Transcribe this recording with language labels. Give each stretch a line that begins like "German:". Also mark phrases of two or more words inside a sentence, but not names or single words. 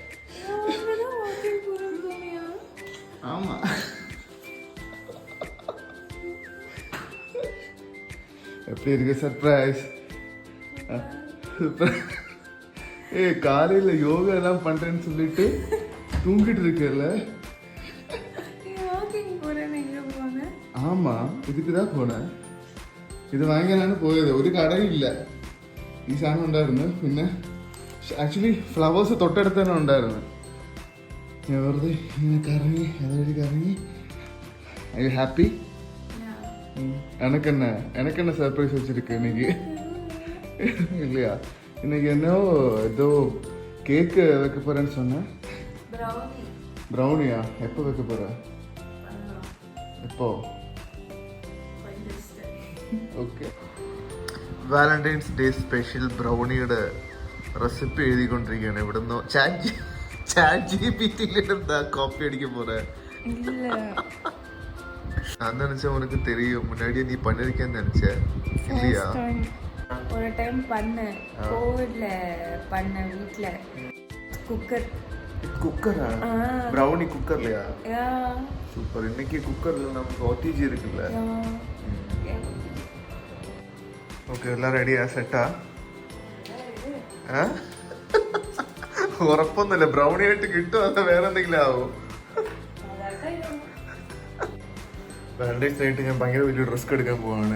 Tamil: ஆமா, எப்படி இருக்கு சர்ப்ரைஸ்? காலையில யோகா எல்லாம் பண்றேன்னு சொல்லிட்டு தூங்கிட்டு இருக்கல. ஆமா, இதுக்கு தான் போனேன்.
Malayalam: ഇത് വാങ്ങിക്കാനാണ് പോയത്. ഒരു കടയും ഇല്ല. ഈ സാധനം ഉണ്ടായിരുന്നു. പിന്നെ
English: actually flowers
Malayalam: തൊട്ടടുത്ത് തന്നെ ഉണ്ടായിരുന്നു. ഞാൻ വെറുതെ ഇങ്ങനെ കറങ്ങി, അതുവഴി കറങ്ങി.
English: I you happy?
Tamil: எனக்கென்ன சர்ப்ரைஸ் வச்சிருக்கு இன்னைக்கு? இல்லையா, இன்னைக்கு ஏதோ கேக்கு வைக்க போறேன்னு சொன்னேன். ബ്രൗണിയാ? எப்போ வைக்க போற? எப்போ?
Malayalam: ഓക്കെ.
English: Valentine's Day special
Malayalam: ബ്രൗണിയുടെ റെസിപ്പി എഴുതിക്കൊണ്ടിരിക്കുകയാണ്. ഇവിടുന്ന് ചാറ്റ് ജിപിടിയിലിരുന്ന് കോപ്പി അടിക്കാൻ പോറ.
Tamil: நான் நினைச்சேன் உனக்கு தெரியும், முன்னாடியே நீ பண்ணிருக்கேன்னு நினைச்சேன். இல்லையா? ஒரு டைம் பண்ணேன், கோவிட்ல பண்ண வீட்ல. குக்கரா? ப்ரௌனி குக்கர்லையா? சூப்பர். இன்னைக்கு குக்கர்ல நமக்கு ஓடிஜி இருக்குல்ல.
Malayalam: ഓക്കെ, എല്ലാം റെഡിയാ? സെറ്റാ? ഉറപ്പൊന്നുമില്ല. ബ്രൗണി ആയിട്ട് കിട്ടുമോ അതോ വേറെ എന്തെങ്കിലും ആവും? വാലന്റൈൻസ് ആയിട്ട് ഞാൻ ഭയങ്കര വലിയ റിസ്ക് എടുക്കാൻ പോവാണ്.